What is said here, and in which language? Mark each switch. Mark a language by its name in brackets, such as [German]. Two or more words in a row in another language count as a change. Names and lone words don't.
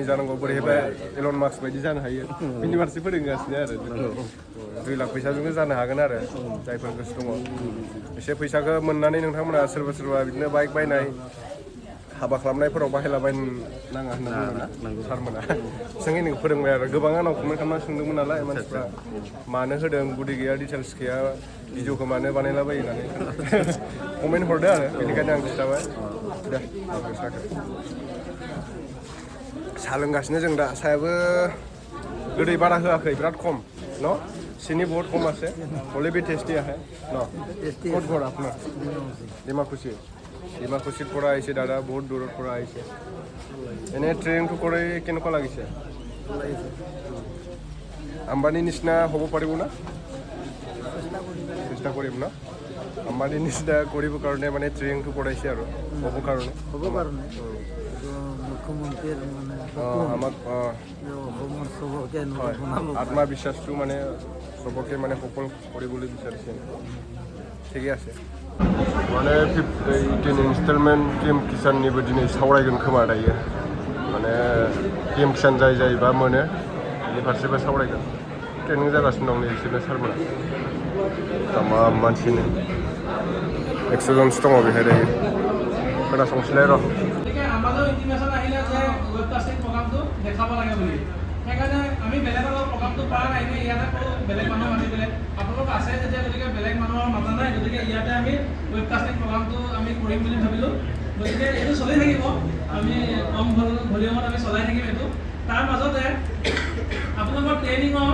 [Bodo] जानांगौ बोरैहाय एलन मास्क बायदि जानो हायो बिनि फारसे फोरोंगासिनो आरो 2 लाख फैसाजोंनो जानो हागोन आरो जायफोर गोसो दङ एसे फैसाखौ मोननानै नोंथांमोना सोरबा बिदिनो बाइक बायनाय हाबा खालामनायफोराव बाहायलाबायनो नाङा होनना बुङो सारमोना सोंङै नों फोरोंबाय आरो गोबां आंनाव कमेन्ट खालामना सोंदोंमोन नालाय मानसिफ्रा मानो होदों गुदि गैया डिटेल्स गैया भिडिअखौ मानो बानायलाबायो होननानै कमेन्ट हरदो आरो बेनिखायनो आं खिन्थाबाय दे साहा लोंगासिनो जों दा साहायाबो गोदै बारा होआखै बिराद खम न' सिनि [Hindi] बहुत कम [Assamese] আছে [Hindi] हले भी टेस्टी है न [Assamese] ক'ত ঘৰ আপোনাৰ ডিমাকুছিৰ পৰা আহিছে দাদা বহুত দূৰৰ পৰা আহিছে এনে ট্ৰেইনিংটো কৰি কেনেকুৱা লাগিছে আম্বানীৰ নিচিনা হ'ব পাৰিব না চেষ্টা কৰিম না আম্বানীৰ নিচিনা কৰিব কাৰণে মানে ট্ৰেইনিংটো কৰাইছে আৰু হ'ব কাৰণে মুখ্যমন্ত্ৰীৰ মানে আমাক আত্মবিশ্বাসটো মানে চবকে মানে সফল কৰিবলৈ বিচাৰিছে ঠিকে আছে [Bodo] माने 18 इनस्टलमेन्ट पिएम किसाननिबो दिनै सावरायगोन खोमा दायो माने पिएम किसान जायबा मोनो बेनि फारसेबो सावरायगोन ट्रेनिं जागासिनो दं नै बिसोरनो सारमोना तमाम मानसिनो 100 जनसो दङ बेहाय दायो खोनासंसैलाय र' [Assamese] আমাদের ইনফরমেশন আহিলে যে ওয়েবকাস্টিং প্রোগ্রামটো দেখাব লাগে বুলি সেইকাৰণে আমি বেলেগৰ প্ৰগ্ৰামটো পৰা নাই ইয়াতে কোনো বেলেগ মানুহ মাতি পেলাই আপোনালোক আছে যেতিয়া গতিকে বেলেগ মানুহৰ মাতা নাই গতিকে ইয়াতে আমি ৱেবকাষ্টিং প্ৰগ্ৰামটো আমি কৰিম বুলি ভাবিলোঁ গতিকে এইটো চলি থাকিব আমি কম ভলিউমত আমি চলাই থাকিম এইটো তাৰ মাজতে আপোনালোকৰ ট্ৰেইনিঙৰ